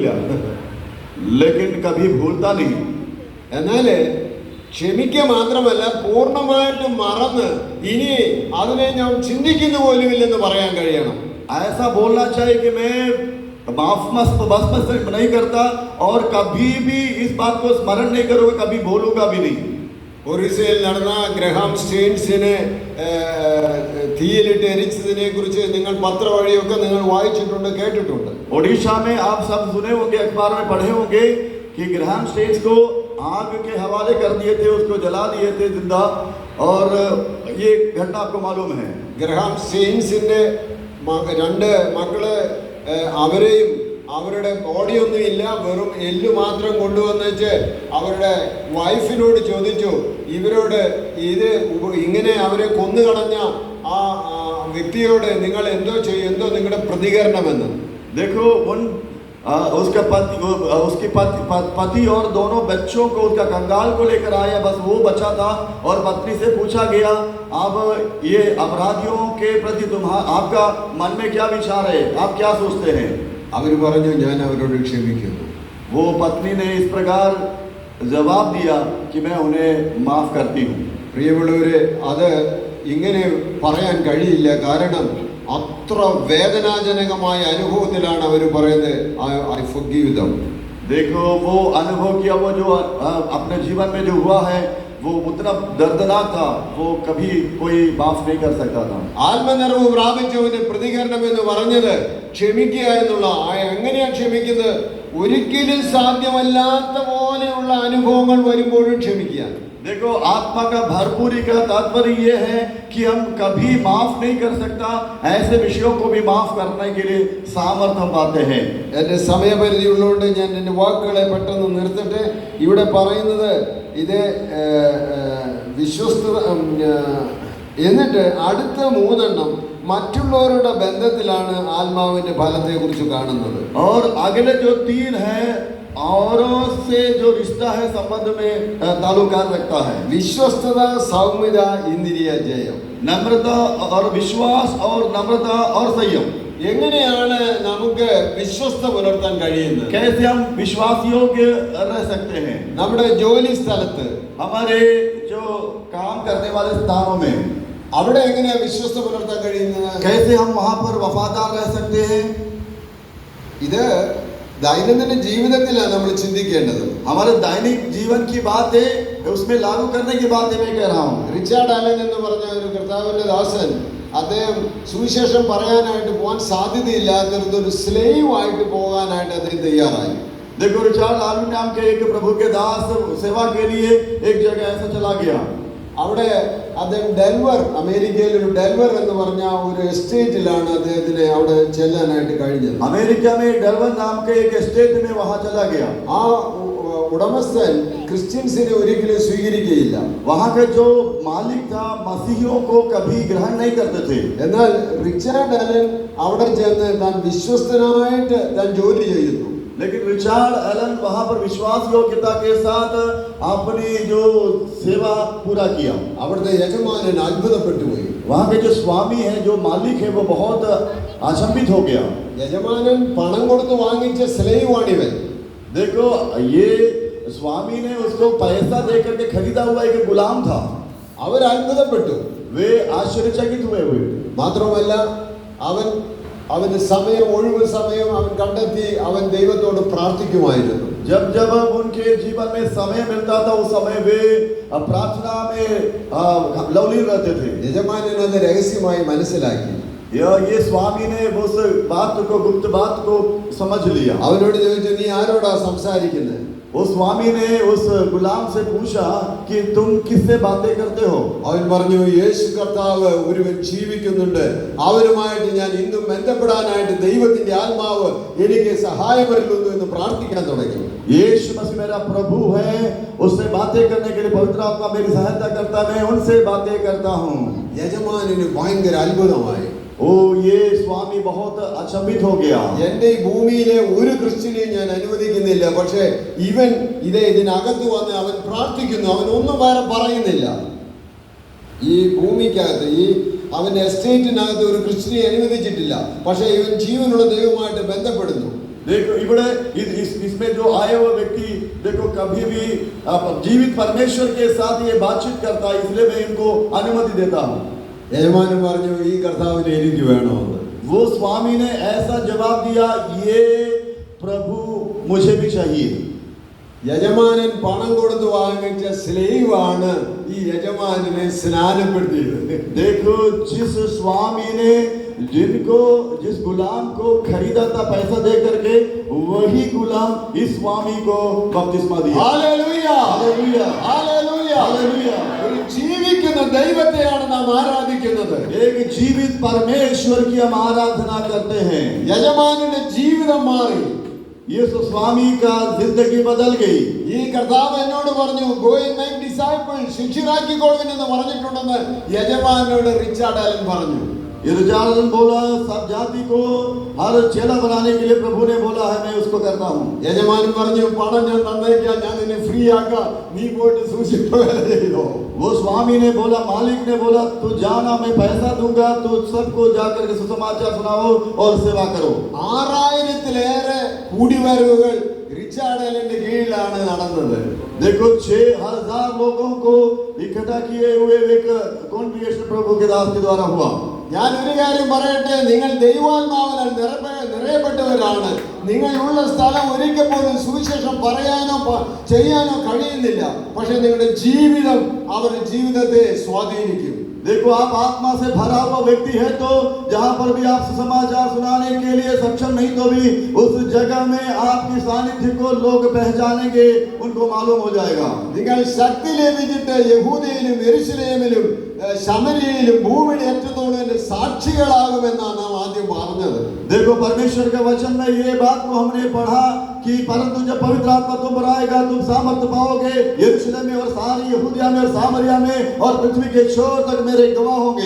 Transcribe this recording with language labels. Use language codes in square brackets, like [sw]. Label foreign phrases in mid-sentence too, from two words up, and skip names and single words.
[hi] लेकिन कभी भूलता नहीं। [ml] എന്നാല് ക്ഷമിക്കുക മാത്രമല്ല പൂർണ്ണമായിട്ടും മറന്ന് ഇനി അതിനെ ഞാൻ ചിന്തിക്കുന്ന പോലുമില്ലെന്ന് പറയാൻ കഴിയണം. [hi] ऐसा बोलना चाहिए कि मैं बस सिर्फ नहीं करता और कभी भी इस बात को स्मरण नहीं करूंगा, कभी बोलूंगा भी नहीं। [ml] ഒറീസയിൽ നടന്ന ഗ്രഹാം സ്റ്റെയിൻസിനെ തീയിലിട്ട് എരിച്ചതിനെ കുറിച്ച് നിങ്ങൾ പത്ര വഴിയൊക്കെ നിങ്ങൾ വായിച്ചിട്ടുണ്ട്, കേട്ടിട്ടുണ്ട്. [hi] ओडिशा में आप सब सुने होंगे, अखबार में पढ़े होंगे कि ग्राहम स्टेन्स को आग के हवाले कर दिए थे, उसको जला दिए थे जिंदा, और ये घटना आपको मालूम है। [ml] ഗ്രഹാം സ്റ്റെയിൻസിന്റെ 2 മക്കള് അവരെയും അവരുടെ ബോഡിയൊന്നും ഇല്ല, വെറും എല്ല് മാത്രം കൊണ്ടുവന്നിച്ച് അവരുടെ വൈഫിനോട് ചോദിച്ചു, ഇവരോട് ഇത് ഇങ്ങനെ അവരെ കൊന്നുകളഞ്ഞ ആ വ്യക്തിയോട് നിങ്ങൾ എന്തോ ചെയ്യും, എന്തോ നിങ്ങളുടെ പ്രതികരണമെന്ന്. [hi] देखो उसका पति और दोनों बच्चों को, उसका कंगाल को लेकर आया, बस वो बचा था, और पत्नी से पूछा गया अब ये अपराधियों के प्रति आपका मन में क्या विचार है, आप क्या सोचते हैं? [ml] അവർ പറഞ്ഞു ഞാൻ അവരോട് ക്ഷമിക്കുന്നു. [hi] वो पत्नी ने इस प्रकार जवाब दिया कि मैं उन्हें माफ करती हूँ। [ml] പ്രിയമുള്ളവരെ, അത് ഇങ്ങനെ പറയാൻ കഴിയില്ല. കാരണം അത്ര വേദനാജനകമായ അനുഭവത്തിലാണ് അവർ പറയുന്നത് [en] I forgive them. [hi] देखो वो अनुभव किया, वो जो अपने जीवन में जो हुआ है वो उतना दर्दनाक था, वो कभी कोई माफ नहीं कर सकता था. [ml] ആത്മനിറവ് പ്രാപിച്ചവന്റെ പ്രതികരണം എന്ന് പറഞ്ഞത് ക്ഷമിക്കുക എന്നുള്ള. എങ്ങനെയാ ക്ഷമിക്കുന്നത്? ഒരിക്കലും സാധ്യമല്ലാത്ത പോലെയുള്ള അനുഭവങ്ങൾ വരുമ്പോഴും ക്ഷമിക്കുക. [hi] देखो आत्मा का भरपूरी का तात्पर्य ये है कि हम कभी माफ नहीं कर सकता, ऐसे विषयों को भी माफ करने के लिए सामर्थ्य हम पाते हैं. [ml] എൻ്റെ സമയപരിധി ഉള്ളതുകൊണ്ട് ഞാൻ എൻ്റെ വാക്കുകളെ പെട്ടെന്ന് നിർത്തട്ടെ. ഇവിടെ പറയുന്നത് ഇത് വിശ്വസ്തത. എന്നിട്ട് അടുത്ത മൂന്നെണ്ണം മറ്റുള്ളവരുടെ ബന്ധത്തിലാണ് ആത്മാവിന്റെ ഫലത്തെ കുറിച്ച് കാണുന്നത്. [hi] और अगले जो तीन है औरों से जो रिश्ता है संबंध में ताल्लुकात रखता है. [ml] വിശ്വസ്തത, സൗമ്യത, ഇന്ദ്രിയ ജയം. [hi] नम्रता और विश्वास और नम्रता और संयम. [ml] എങ്ങനെയാണ് നമുക്ക് വിശ്വസ്ത പുലർത്താൻ കഴിയുന്നത്? [hi] कैसे हम विश्वास योग्य रह सकते हैं? [ml] നമ്മുടെ ജോലി സ്ഥലത്ത്, [hi] हमारे जो काम करने वाले स्थानों में [ml] അവിടെ എങ്ങനെയാ വിശ്വസ്ത പുലർത്താൻ കഴിയുന്നത്? [hi] कैसे हम वहां पर वफादार रह सकते हैं? [ml] ഇത് ദൈനംദിന ജീവിതത്തിലാണ് നമ്മൾ ചിന്തിക്കേണ്ടത്. [hi] हमारे दैनिक जीवन की बात है, उसमें लागू करने की बात है. मैं कह रहा हूँ, [ml] റിച്ചാർഡ് അലൻ എന്ന് പറഞ്ഞ ഒരു കർത്താവിന്റെ ദാസൻ, അദ്ദേഹം സുവിശേഷം പറയാനായിട്ട് പോകാൻ സാധ്യതയില്ലാത്തൊരു സ്ലേവ് ആയിട്ട് പോകാനായിട്ട് അദ്ദേഹം തയ്യാറായി. [hi] देखो रिचार्ड आलू नाम के एक प्रभु के दास सेवा के लिए एक जगह ऐसा चला गया. [ml] അവിടെ അദ്ദേഹം ഡെൻവർ, അമേരിക്കയിൽ ഒരു ഡെൻവർ എന്ന് പറഞ്ഞ ഒരു എസ്റ്റേറ്റിലാണ് അദ്ദേഹത്തിന് അവിടെ ചെല്ലാനായിട്ട് കഴിഞ്ഞത്. [hi] अमेरिका में डरवन नाम के एक एस्टेट में वहां चला गया. [ml] ആ ഉടമസ്ഥൻ ക്രിസ്ത്യൻസിനെ ഒരിക്കലും സ്വീകരിക്കുകയില്ല. [hi] वहां का जो मालिक था मसीहियों को कभी ग्रहण नहीं करते थे. [ml] എന്നാൽ റിച്ചാർഡ് അലൻ അവിടെ ചെന്ന് താൻ വിശ്വസ്തനായിട്ട് താൻ ജോലി ചെയ്യുന്നു. [hi] लेकिन रिचार्ड एलन वहां पर विश्वास योग्यता के साथ अपनी जो सेवा पूरा किया. [ml] അവിടുത്തെ യജമാനൻ അത്ഭുതപ്പെട്ടു പോയി. [hi] वहां के जो स्वामी है, जो मालिक है, वो बहुत अचंभित हो गया. [ml] യജമാനൻ പണം കൊടുത്ത് വാങ്ങിച്ച സ്ലേവ് ആണിവൻ. [hi] देखो ये स्वामी ने उसको पैसा दे करके खरीदा हुआ एक गुलाम था. [ml] അവർ അത്ഭുതപ്പെട്ടു. [hi] वे आश्चर्यचकित हुए. [ml] മാത്രമല്ല അവന് സമയം, ഒഴിവ് സമയം അവൻ കണ്ടെത്തി അവൻ ദൈവത്തോട് പ്രാർത്ഥിക്കുമായിരുന്നു. [hi] जब जब उनके जीवन में समय मिलता था उस समय वे प्रार्थना में लवलीन रहते थे. [ml] യജമാനൻ അത് രഹസ്യമായി മനസ്സിലാക്കി. [hi] ये स्वामी ने उस बात को, गुप्त बात को समझ लिया. [ml] അവനോട് ചോദിച്ചു, നീ ആരോടാ സംസാരിക്കുന്നത്? [hi] उस स्वामी ने उस गुलाम से पूछा कि तुम किससे बातें करते हो? [ml] അവൻ പറഞ്ഞു, യേശു കർത്താവ് ഒരുവൻ ജീവിക്കുന്നുണ്ട്, അവരുമായിട്ട് ഞാൻ ഇന്നും ബന്ധപ്പെടാനായിട്ട് ദൈവത്തിന്റെ ആത്മാവ് എനിക്ക് സഹായമരുളുന്നു എന്ന് പ്രാർത്ഥിക്കാൻ തുടങ്ങി. [hi] यीशु मसीह मेरा प्रभु है, उससे बातें करने के लिए पवित्र आत्मा मेरी सहायता करता है, मैं उनसे बातें करता हूँ. [ml] യജമാനന് ഭയങ്കര അത്ഭുതമായി. [hi] ओ ये स्वामी बहुत अचंभित हो गया. [ml] എന്റെ ഈ ഭൂമിയിലെ ഒരു ക്രിസ്ത്യനെയും ഞാൻ അനുവദിക്കുന്നില്ല, പക്ഷേ ഇവൻ ഇതിനകത്ത് വന്ന് അവൻ പ്രാർത്ഥിക്കുന്നു, അവൻ ഒന്നും വേറെ പറയുന്നില്ല. ഈ ഭൂമിക്കകത്ത്, ഈ അവന്റെ എസ്റ്റേറ്റിനകത്ത് ഒരു ക്രിസ്ത്യനെ അനുവദിച്ചിട്ടില്ല, പക്ഷേ ഇവൻ ജീവനുള്ള ദൈവമായിട്ട് ബന്ധപ്പെടുന്നു. [hi] देखो इबड़े इसमें जो आए हुए व्यक्ति, देखो कभी भी जीवित परमेश्वर के साथ ये बातचीत करता है, इसलिए मैं इनको अनुमति देता हूँ. [ml] യജമാനൻ പറഞ്ഞു, ഈ കർത്താവിനെ എനിക്ക് വേണമെന്ന്. [hi] वो स्वामी ने ऐसा जवाब दिया, ये प्रभु मुझे भी चाहिए. [ml] യജമാനൻ പണം കൊടുത്ത് വാങ്ങിച്ച സ്ലേവ് ആണ് ഈ യജമാനനെ സ്നാനപ്പെടുത്തിയത്. [hi] देखो जिस स्वामी ने जिस गुलाम को खरीदा था पैसा दे करके, वही गुलाम इस स्वामी को बपतिस्मा दिया. [ml] ഹല്ലേലൂയ, [hi] हालेलुया, [ml] ഹല്ലേലൂയ, [hi] हालेलुया. [ml] ഒരു ജീവിക്കുന്ന ദൈവത്തെയാണ് നാം ആരാധിക്കുന്നത്. [hi] एक जीवित परमेश्वर की हम आराधना करते हैं. [ml] യജമാനന്റെ ജീവിതം മാറി. [hi] यीशु स्वामी का जिंदगी बदल गई. [ml] ഈ കർത്താവ് എന്നോട് പറഞ്ഞു, [en] go and make disciples, [ml] ശിഷ്യരാക്കിക്കൊള്ളുവിൻ എന്ന് പറഞ്ഞിട്ടുണ്ടെന്ന് യജമാനോട് റിച്ചാർഡ് അലൻ പറഞ്ഞു. [hi] इरजालन बोला, सब जाति को हर चेला बनाने के लिए प्रभु ने बोला है, मैं उसको करता हूँ. [ml] യജമാനൻ പറഞ്ഞു, പണം ഞാൻ തന്നേക്കാം, ഞാൻ നിന്നെ ഫ്രീ ആക്കാം, നീ പോയിട്ട് സൂക്ഷിപ്പ് വേല ചെയ്തോ. [hi] वो स्वामी ने बोला, मालिक ने बोला, तू जाना, मैं पैसा दूंगा, तू सबको जाकर के सुसमाचार सुनाओ और सेवा करो. [ml] 6000-ലേറെ കൂടിവരവുകൾ റിച്ചാർഡ് അലന്റെ കീഴിലാണ് നടന്നത്. [hi] देखो 6000 लोगों को इकट्ठा किए हुए एक कॉन्ग्रेगेशन प्रभु के दास के द्वारा हुआ. [ml] ഞാൻ ഒരു കാര്യം പറയട്ടെ, നിങ്ങൾ ദൈവാത്മാവിനാൽ നിറയപ്പെട്ടവരാണ്. നിങ്ങളുള്ള സ്ഥലം ഒരിക്കൽ പോലും സുവിശേഷം പറയാനോ ചെയ്യാനോ കഴിയുന്നില്ല. പക്ഷെ നിങ്ങളുടെ ജീവിതം അവരുടെ ജീവിതത്തെ സ്വാധീനിക്കും. [hi] देखो, आप आत्मा से भरा हुआ व्यक्ति है तो जहां पर भी आप सुसमाचार सुनाने के लिए सक्षम नहीं तो भी उस जगह में आपकी सानिध्य को लोग पहचानेंगे, उनको मालूम हो जाएगा. [ml] നിങ്ങൾ ശക്തി ലഭിച്ചിട്ട് യഹൂദയിലും യെരുശലേമിലും ശമരിയയിലും ഭൂമിയുടെ ഏറ്റത്തോളം സാക്ഷികളാകുമെന്നാണ് നാം ആദ്യം പറഞ്ഞത്. [hi] देखो, परमेश्वर के वचन में ये बात को हमने पढ़ा कि परंतु जब पवित्र आत्मा तुम पर आएगा तुम सामर्थ्य पाओगे, यरूशलेम में और सारी यहूदिया में और सामरिया में और पृथ्वी के छोर तक मेरे गवाह होंगे.